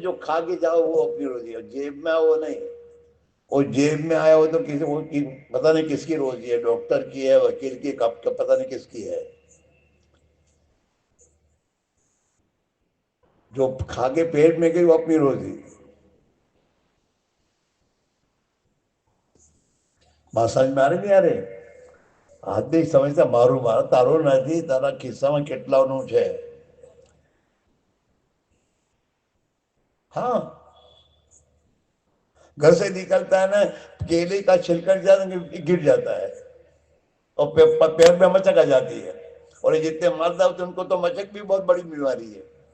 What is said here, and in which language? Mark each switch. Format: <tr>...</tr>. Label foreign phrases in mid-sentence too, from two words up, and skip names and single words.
<ur>جو کھا کے جاؤ وہ اپنی روزی ہے، جیب میں وہ نہیں۔ وہ جیب میں آیا ہو تو پتہ نہیں کس کی روزی ہے، ڈاکٹر کی ہے، وکیل کی، پتہ نہیں کس کی ہے۔ جو کھا کے پیٹ میں گئی وہ اپنی روزی۔ بات سمجھ میں آ رہی نہیں آ رہی؟ آدمی سمجھتا</ur> <gu>મારું તારો નથી તારા ખિસ્સામાં કેટલાનું છે۔</gu> <ur>ہاں گھر سے نکلتا ہے نا، کیلے کا چھلکٹ گر جاتا ہے اور پیر میں مچک آ جاتی ہے، اور یہ جتنے مرد ہوتے ان کو تو مچک بھی بہت بڑی بیماری ہے۔</ur>